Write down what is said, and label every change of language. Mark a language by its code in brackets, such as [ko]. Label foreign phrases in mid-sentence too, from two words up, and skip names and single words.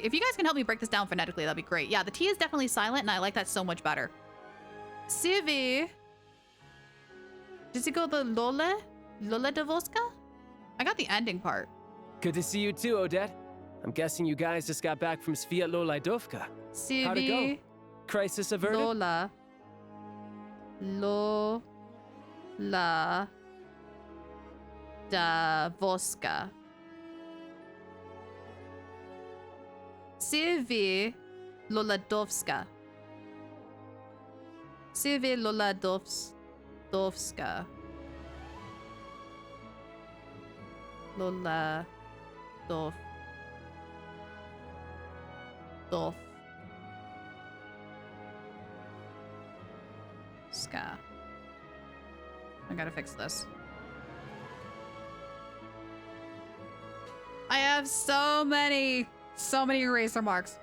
[en] If you guys can help me break this down phonetically, that'd be great. Yeah, the T is definitely silent, and I like that so much better. Sivi. Does it go the Lole? Lole Devoska? I got the ending part. Good to see you too, Odette. I'm guessing you guys just got back from Sviatlo-Laidovka. Sivi. How'd it go? Crisis averted? Lola. Lola. Davoska. Sivi Loladovska. Sivi Loladovska. Loladov. Ska. I gotta fix this. I have so many eraser marks.